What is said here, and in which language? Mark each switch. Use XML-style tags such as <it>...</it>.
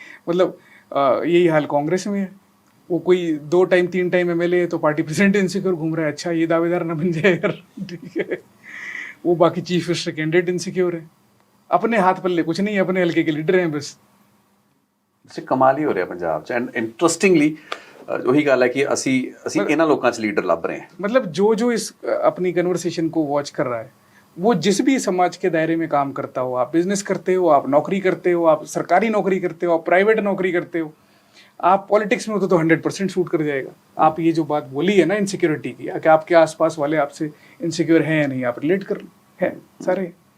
<hi>मतलब यही हाल कांग्रेस में है। वो कोई 2 टाइम 3 टाइम MLA है तो पार्टी प्रेसिडेंट इनसिक्योर घूम रहा है, अच्छा ये दावेदार ना बन जाए यार, ठीक है। वो बाकी चीफ मिनिस्टर कैंडिडेट इनसिक्योर है, अपने हाथ पल्ले कुछ नहीं, अपने हल्के के लीडर हैं बस।</hi> <pa>ਵੈਸੇ ਕਮਾਲ ਹੀ ਹੋ ਰਿਹਾ ਪੰਜਾਬ 'ਚ। ਐਂਡ ਇੰਟਰਸਟਿੰਗਲੀ ਉਹੀ ਗੱਲ ਹੈ ਕਿ ਅਸੀਂ ਇਹਨਾਂ ਲੋਕਾਂ 'ਚ ਲੀਡਰ ਲੱਭ ਰਹੇ ਹਾਂ।</pa> <hi>मतलब जो इस अपनी कन्वर्सेशन को वॉच कर रहा है, वो जिस भी समाज के दायरे में काम करता हो, आप बिजनेस करते हो, आप नौकरी करते हो, आप सरकारी नौकरी करते हो, आप प्राइवेट नौकरी करते हो, आप पॉलिटिक्स में हो तो 100% सूट कर जाएगा। आप ये जो बात बोली है ना इनसिक्योरिटी की, कि आपके आसपास वाले आपसे इनसिक्योर हैं या नहीं, आप रिलेट कर हैं सारे।</hi>